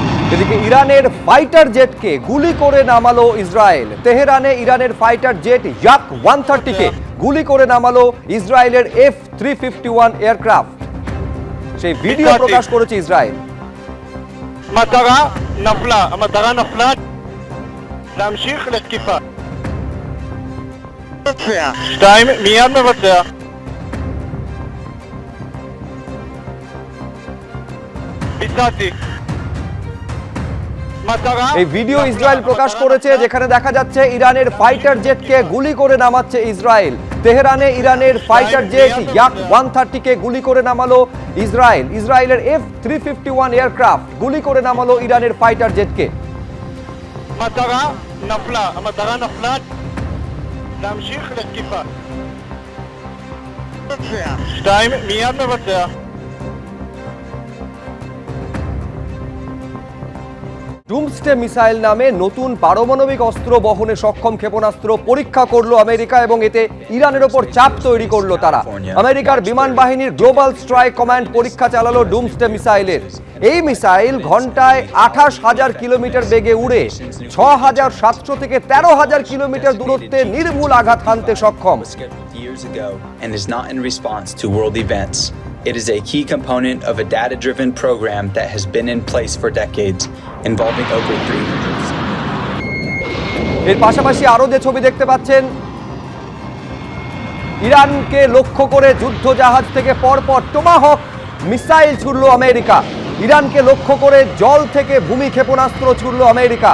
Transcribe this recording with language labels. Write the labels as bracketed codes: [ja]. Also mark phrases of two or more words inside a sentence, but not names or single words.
[bn] এদিকে ইরানের ফাইটার জেটকে গুলি করে নামালো ইসরায়েল। তেহরানে ইরানের ফাইটার জেট ইয়াক 130কে গুলি করে নামালো ইসরায়েলের F-351 এয়ারক্রাফট। সেই ভিডিও প্রকাশ করেছে ইসরায়েল। [he] המטרה נפלה, להמשיך לתקיפה. 2 מיד מבצע. ביצעתי. [bn] এই ভিডিও ইসরায়েল প্রকাশ করেছে, যেখানে দেখা যাচ্ছে ইরানের ফাইটার জেটকে গুলি করে নামাচ্ছে ইসরায়েল। তেহরানে ইরানের ফাইটার জেট ইয়াক 130কে গুলি করে নামালো ইসরায়েল। ইসরায়েলের F-351 এয়ারক্রাফট গুলি করে নামালো ইরানের ফাইটার জেটকে। [he] המטרה נפלה, להמשיך לתקיפה. 2 מיד מבצע. [bn] ডুমসডে মিসাইল নামে নতুন পারমাণবিক অস্ত্র বহনে সক্ষম ক্ষেপণাস্ত্র পরীক্ষা করলো আমেরিকা এবং এতে ইরানের ওপর চাপ তৈরি করলো তারা। আমেরিকার বিমান বাহিনীর গ্লোবাল স্ট্রাইক কমান্ড পরীক্ষা চালালো ডুমসডে মিসাইলের। এই মিসাইল ঘন্টায় 28,000 কিলোমিটার বেগে উড়ে 6,700 থেকে 13,000 কিলোমিটার দূরত্বে নির্ভুল আঘাত হানতে সক্ষম। [en] It is a key component of a data-driven program that has been in place for decades, involving over 300. [bn] এর পাশাপাশি আরো যে ছবি দেখতে পাচ্ছেন, ইরানকে লক্ষ্য করে যুদ্ধ জাহাজ থেকে পরপর টোমাহক মিসাইল ছুড়ল আমেরিকা। ইরানকে লক্ষ্য করে জল থেকে ভূমি ক্ষেপণাস্ত্র ছুড়ল আমেরিকা।